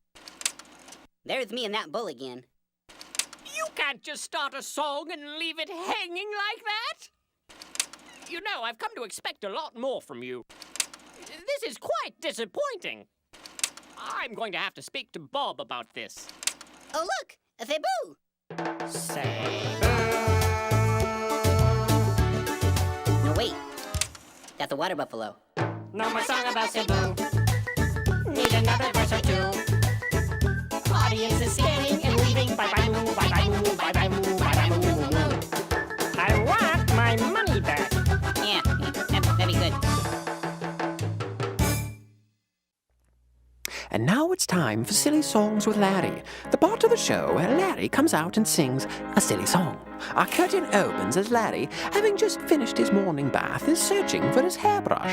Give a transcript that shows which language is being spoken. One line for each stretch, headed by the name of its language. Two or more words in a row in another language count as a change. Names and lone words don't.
English: There's me and that bull again. You can't just start a song and leave it hanging like that. You know, I've come to expect a lot more from you. This is quite disappointing. I'm going to have to speak to Bob about this. Oh, look. A Saboo. Saboo. No, wait. That's a water buffalo. No more song about Saboo. Need another verse or 2. Audience is scanning and leaving. Bye bye moo, bye bye moo, bye bye moo, bye bye moo, moo, moo. I want my money back. Yeah, that'd be good. And now it's time for Silly Songs with Larry, the part of the show where Larry comes out and sings a silly song. Our curtain opens as Larry, having just finished his morning bath, is searching for his hairbrush.